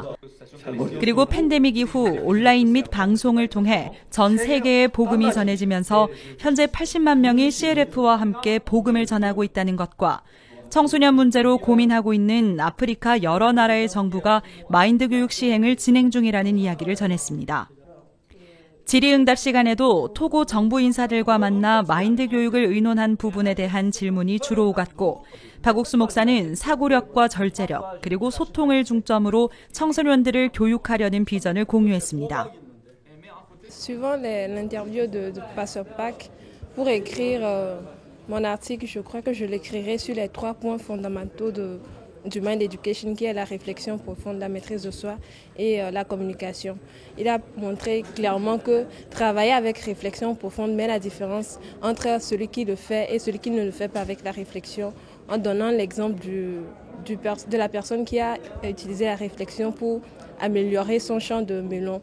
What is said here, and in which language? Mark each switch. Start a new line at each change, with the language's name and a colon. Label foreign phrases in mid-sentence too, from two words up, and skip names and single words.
Korean: 그리고 팬데믹 이후 온라인 및 방송을 통해 전 세계에 복음이 전해지면서 현재 80만 명이 CLF와 함께 복음을 전하고 있다는 것과 청소년 문제로 고민하고 있는 아프리카 여러 나라의 정부가 마인드 교육 시행을 진행 중이라는 이야기를 전했습니다. 질의응답 시간에도 토고 정부 인사들과 만나 마인드 교육을 의논한 부분에 대한 질문이 주로 오갔고 박옥수 목사는 사고력과 절제력 그리고 소통을 중점으로 청소년들을 교육하려는 비전을 공유했습니다.
French: Suivant l'interview de Pasteur Pac, pour écrire mon article, je crois que je l'écrirai sur les 3 points fondamentaux du
English: Mind Education,
French: qui est la réflexion profonde, la maîtrise de soi et la communication. Il a montré clairement que travailler avec réflexion profonde met la différence entre celui qui le fait et celui qui ne le fait pas avec la réflexion, en donnant l'exemple de la personne qui a utilisé la réflexion pour améliorer son champ de melon.